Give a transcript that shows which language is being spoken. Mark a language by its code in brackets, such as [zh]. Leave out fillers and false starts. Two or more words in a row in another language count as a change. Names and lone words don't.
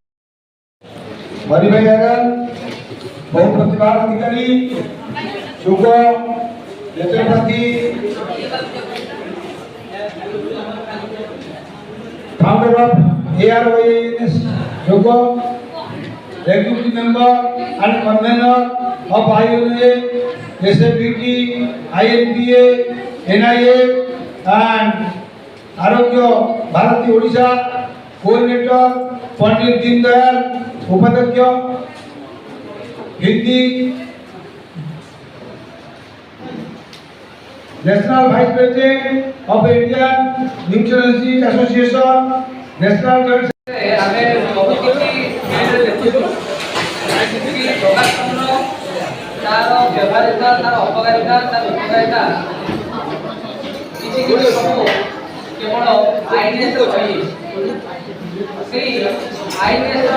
[or] ମଣିଭୈରବ ବହୁ ପ୍ରତିଭା ଅଧିକାରୀ ଶୁଭ ନେତ୍ରପତି [en] founder of ARYNS Yoga, executive member and convener of IONA, SFBT, INPA, NIA and Arogya Bharati Odisha, coordinator Pandit Deendayal Upadhyaya, Hindi, National Vice President of Indian Nutritionist Association, National Joint [or] ଆମେ ବହୁତ କିଛି ଭିଡ଼ିଓ ଦେଖୁଛୁ ଯେମିତିକି ଯୋଗାସନ ତାର ବ୍ୟବହାରିତା ତାର ଅପକାରିତା ତାର ଉପକାରିତା କିଛି କିଛି ସବୁ କେବଳ ଆଇଏନ୍ଏସ୍ ରହି ସେଇ ଆଇଏନ୍ଏସ୍ର